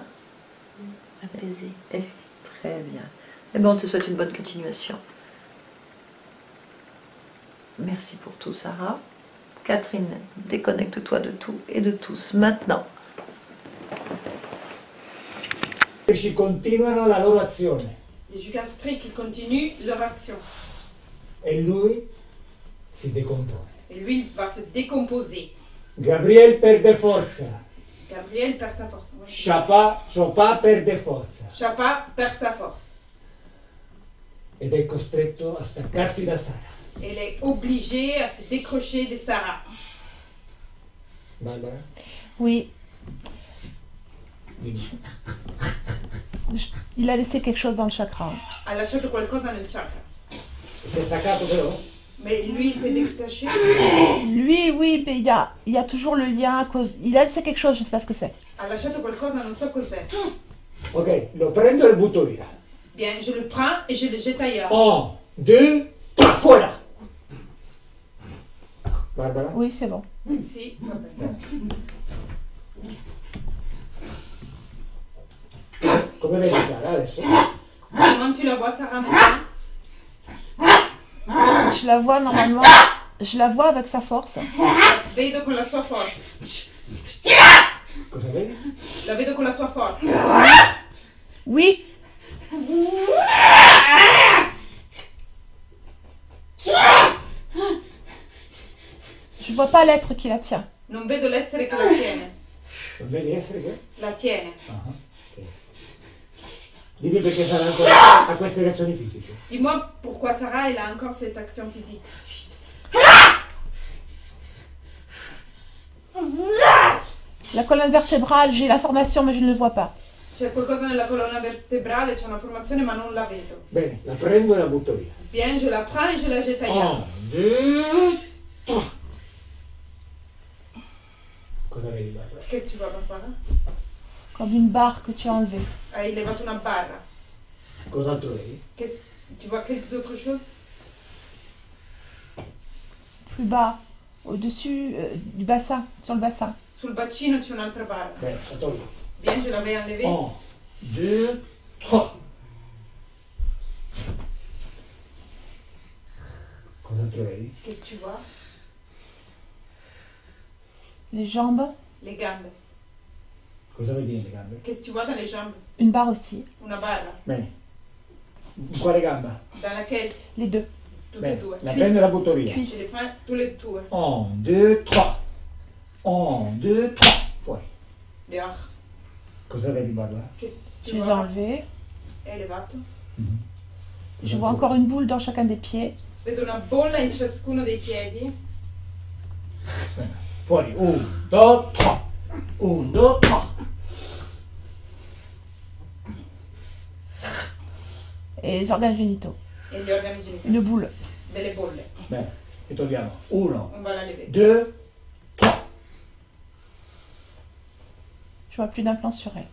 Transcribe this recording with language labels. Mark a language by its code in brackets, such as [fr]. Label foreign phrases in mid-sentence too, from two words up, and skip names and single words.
[fr] Apaisé. Très bien. Eh bien, on te souhaite une bonne continuation. Merci pour tout, Sarah. Catherine, déconnecte-toi de tout et de tous maintenant. [it] Ci continuano la loro azione [fr] Les jus gastriques continuent leur action. [it] e lui si decompone. [fr] Et lui, il va se décomposer. [it] Gabriel perde forza, [fr] Gabriel perd sa force. [it] Chopin perde forza [fr] Chapa perd sa force. [it] ed è costretto a staccarsi da Sara. [fr] Elle est obligée à se décrocher de Sarah. Barbara? Oui, [it] Dimmi. [fr] il a laissé quelque chose dans le chakra. [it] Ha lasciato qualcosa nel chakra. Si è staccato però? [fr] Mais lui, il s'est détaché. Lui, oui, mais il y a toujours le lien à cause. Il a laissé quelque chose, je sais pas ce que c'est. [it] Ha lasciato qualcosa, non so cos'è. Ok, lo prendo e lo butto via. [fr] Bien, je le prends et je le jette ailleurs. [it] 1, 2, 3, fuori! Barbara? [fr] Oui, c'est bon. [it] Si, va bene. Come vedi Sara adesso? [fr] Comment tu la vois, Sarah, maintenant? Je la vois normalement. Je la vois avec sa force. [it] Vedo con la sua forza. Cosa vedi? La vedo con la sua forza. [fr] Oui. Je vois pas l'être qui la tient. [it] Non vedo l'essere che la tiene. Non vedi essere che? La tiene. Ah, ok. Dimmi perché Sara ancora ha queste reazioni fisiche. [fr] Dis-moi pourquoi Sarah, elle a encore cette action physique. La colonne vertébrale, j'ai l'information, mais je ne le vois pas. [it] C'è qualcosa nella colonna vertebrale, c'è una formazione, ma non la vedo. Bene, la prendo e la butto via. [fr] Bien, je la prends et je la jette ailleurs. [it] 1, 2, 3. Cosa vedi Barbara? [fr] Qu'est-ce que tu vois, Barbara? Comme une barre que tu as enlevée. [it] Hai levato una barra. Cos'altro vedi? [fr] Tu vois quelque autre chose? Plus bas, au-dessus du bassin, sur le bassin. [it] Sul bacino c'è un'altra barra. Bene, la tolgo. [fr] Bien, je l'avais enlevée. [it] 1, 2, 3. Cos'altro vedi? [fr] Qu'est-ce que tu vois? Les jambes, [it] Les gambe. Cosa vedi nelle gambe? [fr] Qu'est-ce que tu vois dans les jambes? une barre aussi. [it] Una barra. Bene. In quale gamba? [fr] Dans laquelle? Les deux. [it] Tutte e Bene, due. la prendo e la butto via. [fr] Je les prends tous les deux. [it] 1, 2, 3. 1, 2, 3. Fuori. [fr] Dehors. [it] Cosa vedi Barbara? [fr] Qu'est-ce que Je tu les ai vois? enlevés. [it] È elevato. [fr] Je vois encore une boule dans chacun des pieds. [it] Vedo una bolla in ciascuno dei piedi. Bene. Fuori. 1, 2, 3. 1, 2, 3. [fr] Et les organes génitaux. [it] E gli organi genitali. [fr] Une boule. [it] Delle bolle. Bene. E togliamo. 1, [fr] On va la lever. [it] 2, 3. [fr] Je vois plus d'implant sur elle.